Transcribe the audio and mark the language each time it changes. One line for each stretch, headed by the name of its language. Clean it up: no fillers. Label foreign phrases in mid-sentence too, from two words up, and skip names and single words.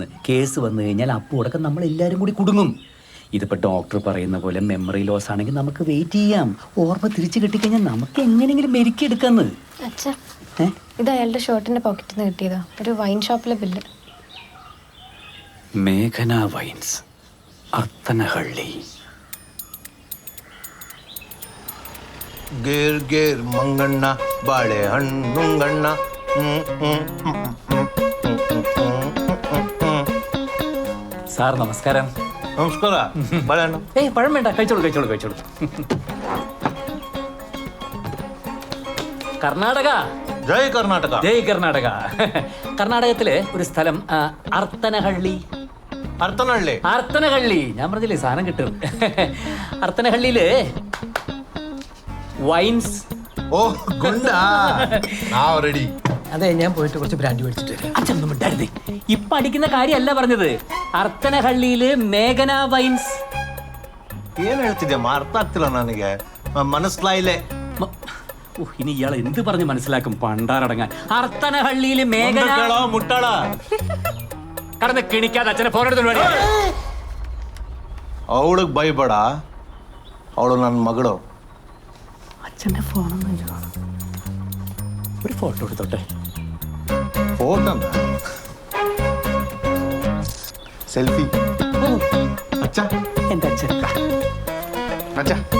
Malayalam: കേസ് വന്നു കഴിഞ്ഞാൽ അപ്പോഴൊക്കെ നമ്മൾ എല്ലാവരും കൂടി കുടുങ്ങും. ഇതിപ്പോ ഡോക്ടർ പറയുന്ന പോലെ മെമ്മറി ലോസ് ആണെങ്കിൽ നമുക്ക് വെയിറ്റ് ചെയ്യാം. ഓർമ്മ തിരിച്ചു കിട്ടിക്കഴിഞ്ഞാൽ നമുക്ക് എങ്ങനെയെങ്കിലും മെരുക്കിയെടുക്കാന്ന്. അച്ഛാ, ഇത് അയാളുടെ ഷർട്ടിന്റെ പോക്കറ്റിൽ നിന്ന് കിട്ടിയതാ. ഒരു വൈൻ ഷോപ്പിലെ ബില്ല്. മേഘന വൈൻസ്, അർത്തനഹള്ളി.
Kannada: ಗೇರ್ ಗೇರ್ ಮಂಗಣ್ಣ, ಬಾಳೆಹಣ್ಣುಂಗಣ್ಣ.
Malayalam: സാർ നമസ്കാരം.
Kannada: ನಮಸ್ಕಾರ. ಬಾಳೆಹಣ್ಣು?
Malayalam: പഴം വേണ്ട, കഴിച്ചോളൂ. കർണാടക.
Kannada: ಜೈ ಕರ್ನಾಟಕ.
Malayalam: ജയ് കർണാടക. കർണാടകത്തിലെ ഒരു സ്ഥലം അർത്തനഹള്ളി. അർത്തനഹള്ളി. ഞാൻ പറഞ്ഞില്ലേ സാധനം കിട്ടും. അർത്തനഹള്ളിയില് വൈൻസ്. ഓ, ഗുണ്ടാ. നാവ് റെഡി. അതെ, ഞാൻ പോയിട്ട് കുറച്ച് ബ്രാൻഡ് മേടിച്ചിട്ട് വരാം. അച്ഛനൊന്നും മിണ്ടായിരുന്നേ. ഇപ്പൊ അടിക്കുന്ന കാര്യമല്ല പറഞ്ഞത്. അർത്തനഹള്ളിയില് മേഘന വൈൻസ്.
Kannada: ಏನ್ ಹೇಳ್ತಿದ್ಯಮ್ಮ? ಅರ್ಥ ಆಗ್ತಿಲ್ಲ ನನಗೆ,
Malayalam: മനസ്സിലായില്ലേ? ഇനി ഇയാൾ എന്ത് പറഞ്ഞ് മനസ്സിലാക്കും? പണ്ടാറടങ്ങാൻ. അർത്തനഹള്ളിയില് മേഘന. മുട്ടാള കടന്ന് കിണിക്കാതെ അച്ഛനെ ഫോൺ എടുത്തു.
Kannada: ಅವಳಿಗೆ ಬೈಬೇಡ, ಅವಳು ನನ್ನ ಮಗಳು.
Malayalam: അച്ഛൻ്റെ ഫോണൊന്നും ഒരു ഫോട്ടോ എടുത്തോട്ടെ.
English: photo selfie.
Malayalam: ಅಚ್ಚ, എൻ്റെ അച്ഛൻ. ಅಚ್ಚ.